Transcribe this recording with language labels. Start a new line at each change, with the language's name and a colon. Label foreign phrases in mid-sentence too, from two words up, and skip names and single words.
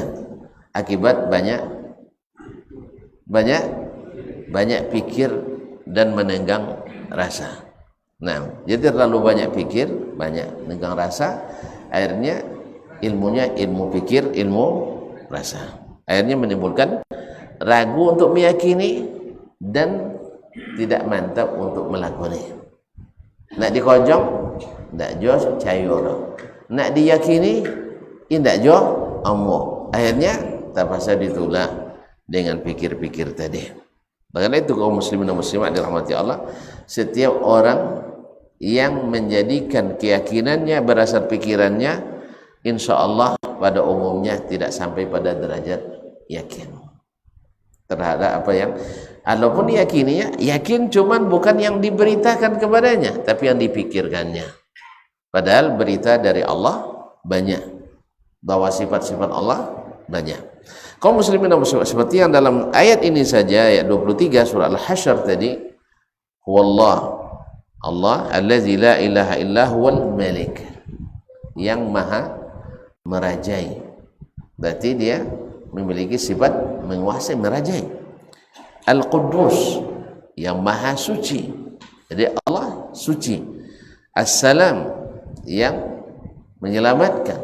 Indonesian: Akibat banyak pikir dan menenggang rasa. Nah, jadi terlalu banyak pikir, banyak menenggang rasa, akhirnya ilmunya ilmu pikir, ilmu rasa. Akhirnya menimbulkan ragu untuk meyakini dan tidak mantap untuk melakoni.
Minangkabau: Nak dikojong, ndak jos cayoro. Nak diyakini, indak jo ammo.
Indonesian: Akhirnya terpaksa ditolak dengan pikir-pikir tadi. Karena itu kaum muslimin dan muslimat dirahmati Allah, setiap orang yang menjadikan keyakinannya berdasar pikirannya,
Arabic: إن شاء الله
Indonesian: pada umumnya tidak sampai pada derajat yakin terhadap apa yang walaupun diyakininya, yakin cuman bukan yang diberitakan kepadanya, tapi yang dipikirkannya. Padahal berita dari Allah banyak, bahwa sifat-sifat Allah banyak. Kaum muslimin dan muslimat, seperti yang dalam ayat ini saja, ayat 23 surah Al-Hasyr tadi, huwallah,
Arabic: الله الذي لا إله إلا هو الملك,
Indonesian: yang maha merajai. Berarti dia memiliki sifat menguasai, merajai. Al-Quddus, yang maha suci. Jadi Allah suci. As-Salam, yang menyelamatkan.